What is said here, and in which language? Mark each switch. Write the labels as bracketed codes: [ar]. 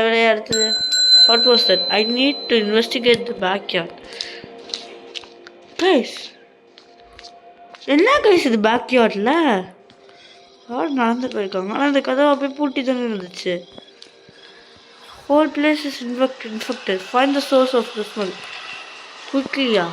[ta] அடுத்தது [en] what was that? I need to investigate the backyard. Guys, [ta] என்ன guys இது பேக்யார்டில் யார் நடந்து போயிருக்காங்க? ஆனால் அந்த கதவை அப்படியே பூட்டி தானே இருந்துச்சு. [en] whole place is infected. Find the source of the smell quickly.